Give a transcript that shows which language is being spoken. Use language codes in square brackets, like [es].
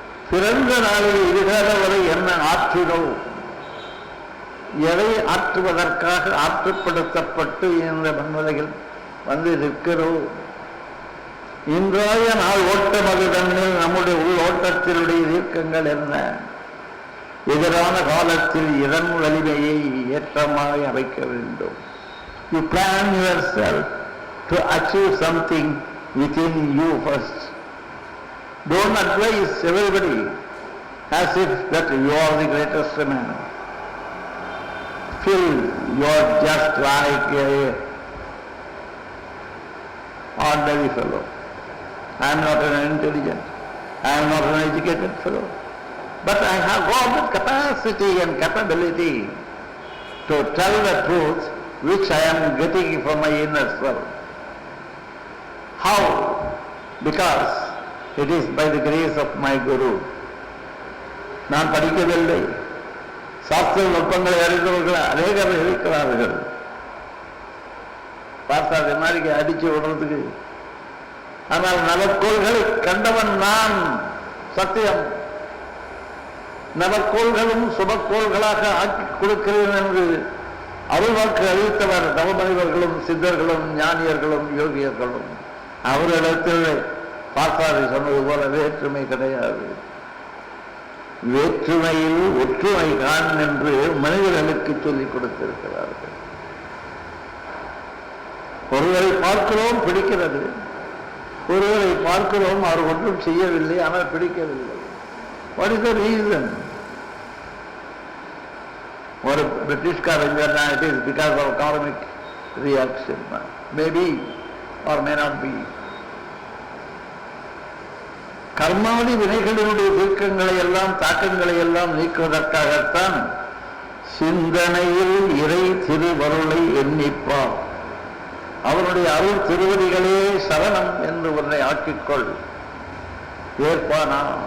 [ta] பிறந்த நாளில் இதுகால வரை என்ன ஆற்றினோம், எதை ஆற்றுவதற்காக ஆற்றுப்படுத்தப்பட்டு இந்த மண்ணுலகில் வந்து நிற்கிறோம். இன்றைய நாள் ஓட்டம் அது தன்னில் நம்முடைய உள் ஓட்டத்தினுடைய தீர்க்கங்கள் என்ன? எதிரான காலத்தில் இதன் வலிமையை ஏற்றமாய் அமைக்க வேண்டும். [en] You plan yourself to achieve something within you first. Don't advise everybody as if that you are the greatest man. Feel you are just like a ordinary fellow. I am not an intelligent, I am not an educated fellow, but I have got the capacity and capability to tell the truth which I am getting from my inner self. How? Because it is by the grace of my Guru. [ta] நான் படிக்கவில்லை. சாஸ்திர நுட்பங்களை அறிந்தவர்கள் அநேகர் இருக்கிறார்கள். பார்த்தாது மாதிரி அடிச்சு விடுறதுக்கு. ஆனால் நவக்கோள்களை கண்டவன் நான். சத்தியம். நவக்கோள்களும் சுபக்கோள்களாக ஆக்கி கொடுக்கிறேன் என்று அருள்வாக்கு அறிவித்தவர் தவமனிதர்களும் சித்தர்களும் ஞானியர்களும் யோகியர்களும். அவர்களிடத்தில் பார்த்தாரை சொன்னது போல வேற்றுமை கிடையாது. வேற்றுமையில் ஒற்றுமை காண் என்று மனிதர்களுக்கு சொல்லிக் கொடுத்திருக்கிறார்கள். ஒருவரை பார்க்கிறோம், பிடிக்கிறது. ஒருவரை பார்க்கிறோம், அவர் ஒன்றும் செய்யவில்லை, ஆனால் பிடிக்கவில்லை. [en] What is the reason? [ta] ஒரு பிரிட்டிஷ்காரன் சொன்னா [en] it is because of karmic reaction. Maybe or may not be. [ta] கர்மாதி வினைகளினுடைய தீர்க்கங்களை எல்லாம் தாக்கங்களை எல்லாம் நீக்குவதற்காகத்தான் சிந்தனையில் இறை திருவருளை எண்ணிப்பார். அவருடைய அருள் திருவடிகளே சரணம் என்று ஒன்றை ஆக்கிக்கொள். ஏற்பானா?